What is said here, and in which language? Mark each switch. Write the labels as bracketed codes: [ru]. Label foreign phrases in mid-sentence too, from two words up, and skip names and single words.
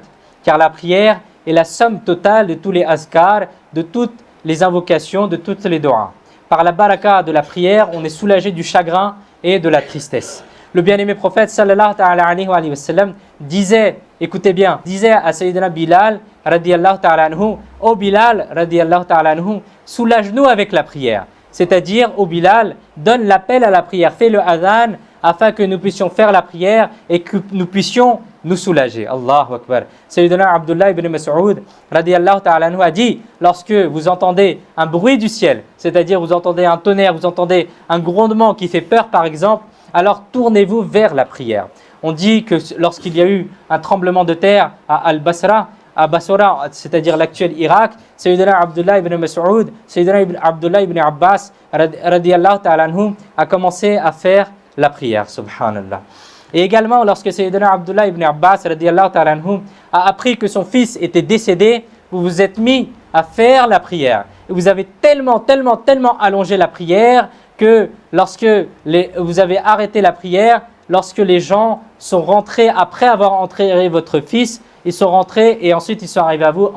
[fr] Car la prière est la somme totale de tous les azkars, de toutes les invocations, de toutes les doigts. Par la baraka de la prière, on est soulagé du chagrin et de la tristesse. Le bien-aimé prophète [ar] صلى الله تعالى عليه وسلم [fr] disait, écoutez bien, disait à Sayyidina Bilal [ar] رضي الله تعالى عنه, [fr] ô Bilal [ar] رضي الله تعالى عنه, [fr] soulage-nous avec la prière. C'est-à-dire, ô Bilal, donne l'appel à la prière, fais le adhan afin que nous puissions faire la prière et que nous puissions nous soulager. [ar] الله أكبر. [fr] Sayyidina Abdullah ibn Mas'ud [ar] رضي الله تعالى عنه [fr] a dit, lorsque vous entendez un bruit du ciel, c'est-à-dire vous entendez un tonnerre, vous entendez un grondement qui fait peur par exemple, alors tournez-vous vers la prière. On dit que lorsqu'il y a eu un tremblement de terre à Al-Basra, à Bassora, c'est-à-dire l'actuel Irak, Sayyidina Abdullah ibn Mas'ud, Sayyidina Abdullah ibn Abbas [ar] رضي الله تعالى عنه [fr] a commencé à faire la prière, subhanallah. Et également, lorsque Sayyidina Abdullah ibn Abbas [ar] رضي الله تعالى عنه [fr] a appris que son fils était décédé, vous vous êtes mis à faire la prière. Et vous avez tellement allongé la prière que lorsque vous avez arrêté la prière, lorsque les gens sont rentrés après avoir enterré votre fils, ils sont rentrés et ensuite ils sont arrivés à vous.